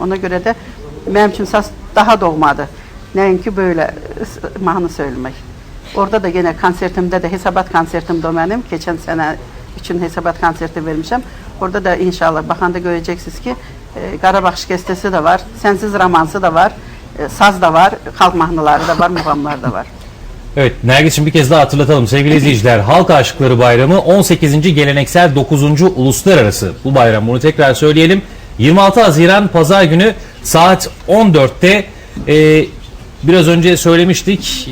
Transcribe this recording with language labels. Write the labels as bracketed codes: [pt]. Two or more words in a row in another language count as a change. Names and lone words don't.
[az] Ona görə də mənim üçün saz daha doğmadır, nəinki böyle mahnı söyləmək. Orada da yine konsertimdə də, hesabat konsertimdə o mənim, keçən sənə üçün hesabat konserti vermişəm. Orada da inşallah baxanda görəcəksiniz ki, Qarabağ şikəstəsi də var, Sənsiz romansı da var, saz da var, xalq mahnıları da var, muğamlar da var. [tr] Evet, Nergis'cim bir kez daha hatırlatalım sevgili izleyiciler. Halk Aşıkları Bayramı 18. geleneksel 9. uluslararası bu bayram. Bunu tekrar söyleyelim. 26 Haziran Pazar günü saat 14'te biraz önce söylemiştik.